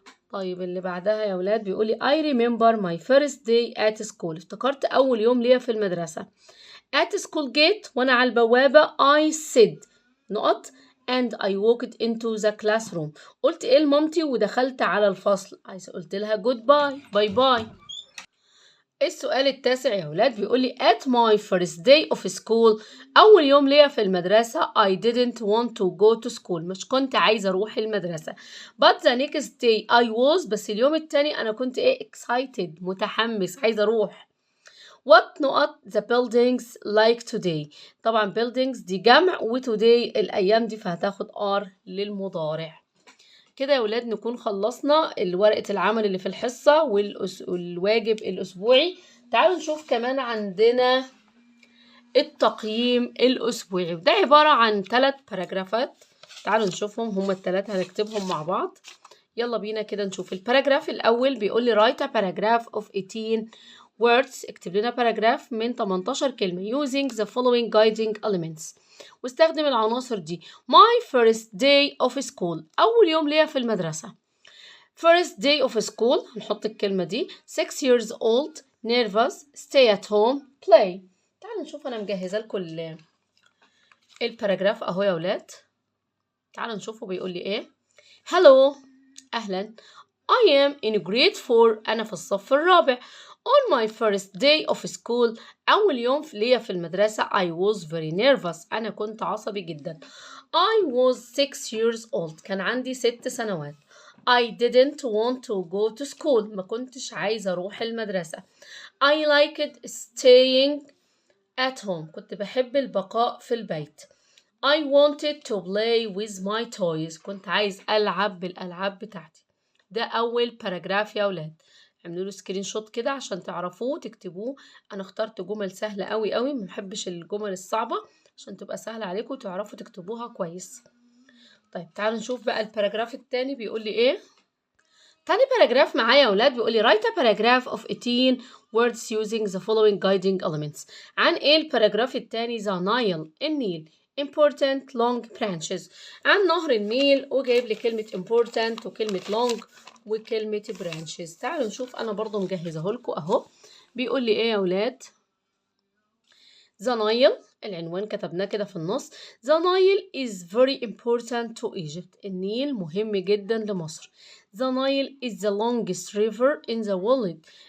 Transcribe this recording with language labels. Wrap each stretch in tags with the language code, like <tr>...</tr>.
<ar>طيب اللي بعدها يا ولاد بيقولي</ar> <en>I remember my first day at school.</en> <ar>افتكرت أول يوم ليا في المدرسة.</ar> <en>at school gate</en> <ar>وأنا على البوابة</ar> <en>I said نقط and I walked into the classroom.</en> <ar>قلت إيه لمامتي ودخلت على الفصل. قلت لها goodbye باي باي. السؤال التاسع يا ولاد بيقولي</ar> <en>at my first day of school.</en> <ar>أول يوم ليا في المدرسة</ar> <en>I didn't want to go to school.</en> <ar>مش كنت عايزة أروح المدرسة.</ar> <en>but the next day I was.</en> <ar>بس اليوم التاني أنا كنت إيه excited متحمس عايزة أروح.</ar> <en>what نقط the buildings like today.</en> <ar>طبعا buildings دي جمع و today الأيام دي فهتاخد R للمضارع. كده يا ولاد نكون خلصنا ورقة العمل اللي في الحصة والواجب الأسبوعي. تعالوا نشوف كمان عندنا التقييم الأسبوعي، وده عبارة عن 3 باراجرافات. تعالوا نشوفهم هما ال3 هنكتبهم مع بعض. يلا بينا كده نشوف الباراجراف الأول. بيقول لي</ar> <en>write a paragraph of 18 words.</en> <ar>اكتب لنا باراجراف من 18 كلمة</ar> <en>using the following guiding elements.</en> <ar>واستخدم العناصر دي.</ar> <en>my first day of school.</en> <ar>أول يوم ليا في المدرسة.</ar> <en>first day of school</en> <ar>هنحط الكلمة دي.</ar> <en>6 years old nervous stay at home play.</en> <ar>تعالوا نشوف أنا مجهزة لكم الباراجراف أهو يا ولاد. تعالوا نشوفه بيقول لي إيه. hello أهلا</ar> <en>I am in grade 4.</en> <ar>أنا في الصف الرابع.</ar> <en>On my first day of school.</en> <ar>أول يوم ليا في المدرسة</ar> <en>I was very nervous.</en> <ar>أنا كنت عصبي جدا.</ar> <en>I was 6 years old.</en> <ar>كان عندي 6 سنوات.</ar> <en>I didn't want to go to school.</en> <ar>ما كنتش عايزة أروح المدرسة.</ar> <en>I liked staying at home.</en> <ar>كنت بحب البقاء في البيت.</ar> <en>I wanted to play with my toys.</en> <ar>كنت عايز ألعب بالألعاب بتاعتي. ده أول باراجراف يا أولاد. اعملوا له سكرين شوت كده عشان تعرفوه تكتبوه. أنا اخترت جمل سهلة قوي قوي، ما بحبش الجمل الصعبة عشان تبقى سهلة عليكم وتعرفوا تكتبوها كويس. طيب تعالوا نشوف بقى الباراجراف التاني بيقول لي إيه. تاني باراجراف معايا يا أولاد بيقول لي</ar> <en>write a paragraph of 18 words using the following guiding elements.</en> <ar>عن إيه الباراجراف التاني؟ the Nile. النيل.</ar> <en>important long branches.</en> <ar>عن نهر النيل، وجايب لي كلمة important وكلمة long وكلمة branches. تعالوا نشوف، أنا برضو مجهزه لكم أهو. بيقول لي إيه يا أولاد؟ The Nile. العنوان كتبناه كده في النص.</ar> <en>The Nile is very important to Egypt.</en> <ar>النيل مهم جدا لمصر.</ar> <en>The Nile is the longest river in the world.</en>